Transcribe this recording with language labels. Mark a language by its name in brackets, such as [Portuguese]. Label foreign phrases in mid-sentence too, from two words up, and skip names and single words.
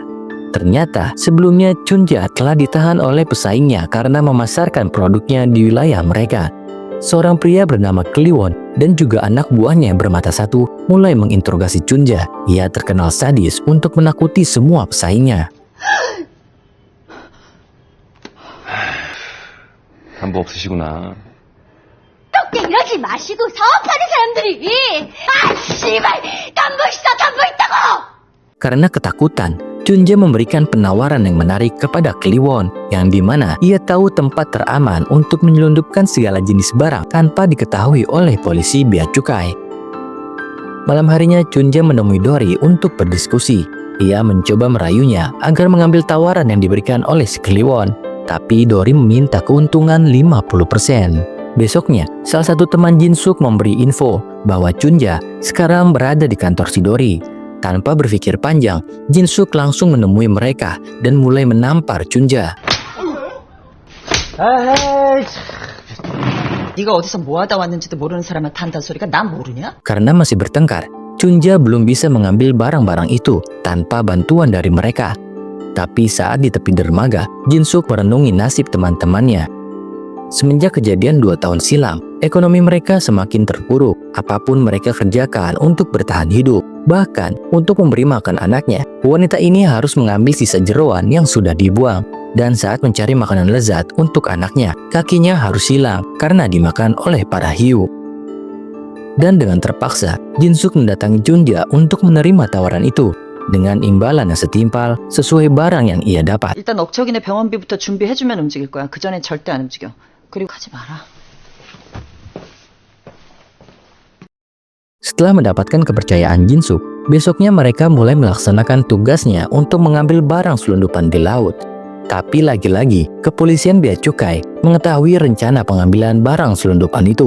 [Indonesian] Ternyata sebelumnya Chunja telah ditahan oleh pesaingnya karena memasarkan produknya di wilayah mereka. seorang pria bernama Kliwon dan juga anak buahnya bermata satu mulai menginterogasi Chunja. Ia terkenal sadis untuk menakuti semua pesaingnya. [Korean] 담보 없으시구나. 떡게 이러지 마시고 사업하는 사람들이 씨발 담보 있다고. [Indonesian] Karena ketakutan, Chunja memberikan penawaran yang menarik kepada Kliwon, yang dimana ia tahu tempat teraman untuk menyelundupkan segala jenis barang tanpa diketahui oleh polisi bea cukai. Malam harinya Chunja menemui Dory untuk berdiskusi. Ia mencoba merayunya agar mengambil tawaran yang diberikan oleh si Kliwon, tapi Dory meminta keuntungan 50%. Besoknya, salah satu teman Jin-suk memberi info bahwa Chunja sekarang berada di kantor si Dory. Tanpa berpikir panjang, Jin-suk langsung menemui mereka dan mulai menampar Chunja. [Korean] 네가 어디서 뭐하다 왔는지도 모르는 사람한테 한다는 소리가 난 모르냐? [Indonesian] Karena masih bertengkar, Chunja belum bisa mengambil barang-barang itu tanpa bantuan dari mereka. Tapi saat di tepi dermaga, Jin-suk merenungi nasib teman-temannya. Semenjak kejadian 2 tahun silam, ekonomi mereka semakin terpuruk. Apapun mereka kerjakan untuk bertahan hidup. Bahkan, untuk memberi makan anaknya, wanita ini harus mengambil sisa jeroan yang sudah dibuang. Dan saat mencari makanan lezat untuk anaknya, kakinya harus hilang karena dimakan oleh para hiu. Dan dengan terpaksa, Jin-suk mendatangi Chunja untuk menerima tawaran itu dengan imbalan yang setimpal sesuai barang yang ia dapat. [Korean] 일단 억척이네 병원비부터 준비해주면 움직일 거야. 그 전엔 절대 안 움직여. 그리고 하지 마라. [Indonesian] Setelah mendapatkan kepercayaan Jin-suk, besoknya mereka mulai melaksanakan tugasnya untuk mengambil barang selundupan di laut. Tapi lagi-lagi, kepolisian bea cukai mengetahui rencana pengambilan barang selundupan itu.